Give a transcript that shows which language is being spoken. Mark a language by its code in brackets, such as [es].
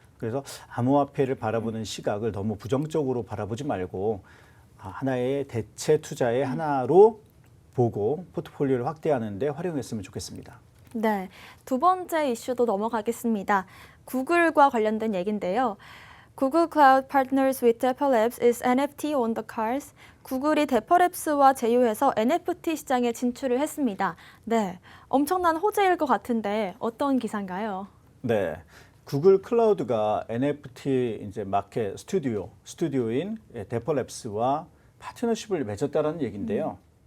[ko] 그래서 암호화폐를 바라보는 시각을 너무 부정적으로 바라보지 말고 하나의 대체 투자의 하나로 보고 포트폴리오를 확대하는 데 활용했으면 좋겠습니다. 네, 두 번째 이슈도 넘어가겠습니다. 구글과 관련된 얘기인데요. [en] Google Cloud partners with Dapper Labs is NFT on the cards. [ko] 구글이 데퍼랩스와 제휴해서 NFT 시장에 진출을 했습니다. 네, 엄청난 호재일 것 같은데 어떤 기사인가요? 네, 구글 클라우드가 NFT 이제 마켓 스튜디오인 데퍼랩스와 파트너십을 맺었다라는 얘기인데요.